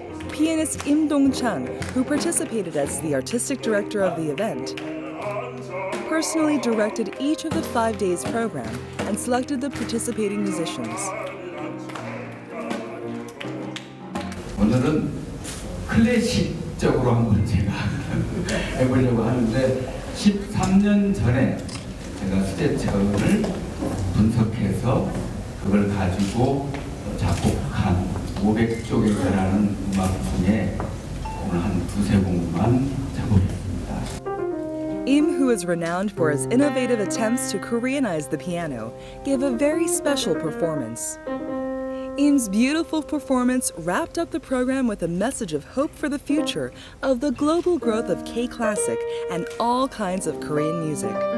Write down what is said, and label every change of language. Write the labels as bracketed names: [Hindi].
[English] Pianist Im Dong-chang, who participated as the artistic director of the event, personally directed each of the 5 days program and selected the participating musicians. [Korean] 오늘은 클래식적으로 한번 제가 해보려고 하는데 13년 전에 제가 수제차음을 분석해서 그걸 가지고 작곡한 500쪽에 달하는 음악 중에 오늘 한 두세 곡만 작곡했습니다. [English] Im, who is renowned for his innovative attempts to Koreanize the piano, gave a very special performance. Im's beautiful performance wrapped up the program with a message of hope for the future of the global growth of K-Classic and all kinds of Korean music.